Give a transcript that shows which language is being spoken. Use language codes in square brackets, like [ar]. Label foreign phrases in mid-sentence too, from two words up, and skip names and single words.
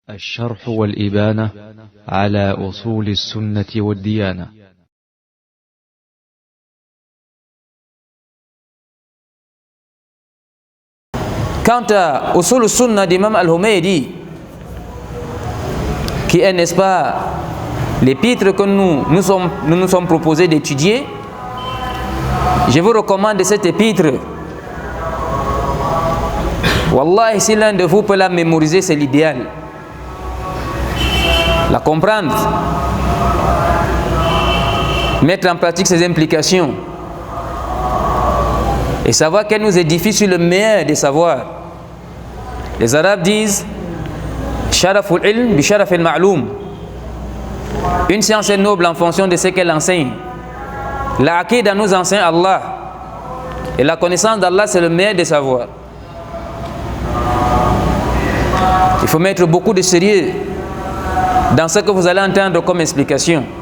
[ar] الشرح والإبانة على أصول السنة والديانة. [fr] Quant à Usul al-Sunnah d'Imam al-Humaydi, qui est, n'est-ce pas, l'épître que nous nous sommes proposés d'étudier, je vous recommande cette épître. Wallah, si l'un de vous peut la mémoriser, c'est l'idéal. La comprendre, mettre en pratique ses implications et savoir qu'elle nous édifie sur le meilleur des savoirs. Les Arabes disent [ar] شرف العلم بشرف المعلوم. [fr] Une science est noble en fonction de ce qu'elle enseigne. La aqida nous enseigne Allah, et la connaissance d'Allah c'est le meilleur des savoirs. Il faut mettre beaucoup de sérieux dans ce que vous allez entendre comme explication.